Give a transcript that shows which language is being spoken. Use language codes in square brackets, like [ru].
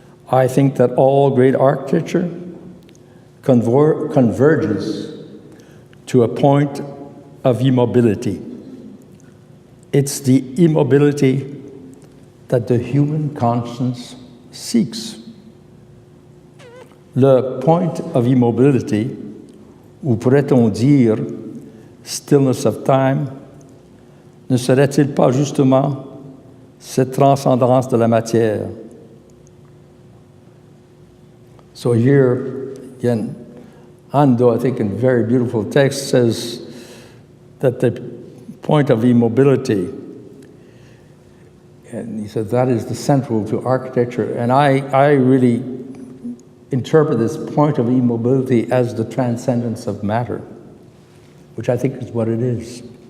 [en] I think that all great architecture converges to a point of immobility, It's the immobility that the human conscience seeks. [fr] Le [en] point of immobility, [fr] ou pourrait-on dire [en] stillness of time, [fr] ne serait-il pas justement cette transcendance de la matière? [en] So here, again, Ando, I think in a very beautiful text, says that the point of immobility, and he said that is the central to architecture, and I really interpret this point of immobility as the transcendence of matter, which I think is what it is.